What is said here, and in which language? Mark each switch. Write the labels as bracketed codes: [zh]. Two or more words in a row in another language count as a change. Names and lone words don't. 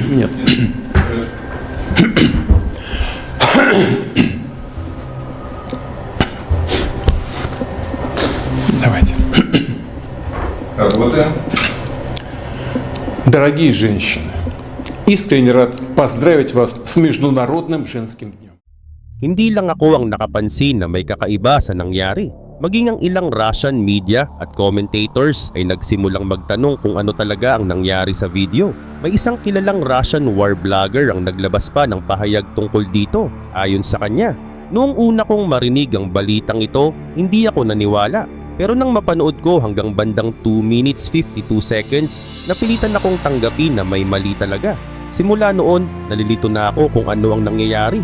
[ru] Нет. Давайте. Работаем. Дорогие женщины, искренне рад поздравить вас с Международным женским днем. [tl] Hindi lang ako ang nakapansin na may kakaiba sa nangyari. Maging ang ilang [en] Russian media [tl] at commentators ay nagsimulang magtanong kung ano talaga ang nangyari sa video. May isang kilalang Russian war blogger ang naglabas pa ng pahayag tungkol dito. Ayon sa kanya, noong una kong marinig ang balitang ito, hindi ako naniwala. Pero nang mapanood ko hanggang bandang [en] 2 minutes 52 seconds, [tl] napilitan akong tanggapin na may mali talaga. Simula noon, nalilito na ako kung ano ang nangyayari.